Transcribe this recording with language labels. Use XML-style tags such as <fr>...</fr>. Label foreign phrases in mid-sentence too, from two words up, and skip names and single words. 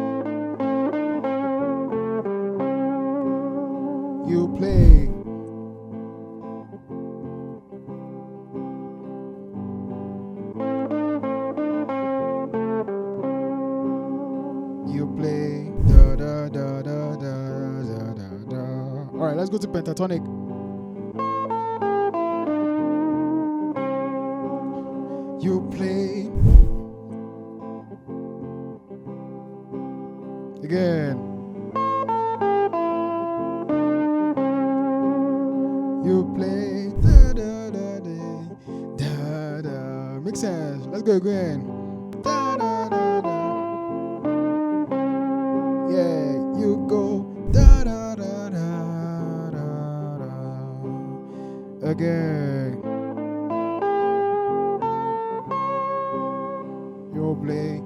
<en>You play. You play. Da, da, da, da, da, da, da, da. All right, let's go to pentatonic. You play. Again. You play. Da, da, da, da, da, da. Makes sense. Let's go again. Da, da, da, da. Yeah, you go. Da, da, da, da, da, da. Again. You play.</en>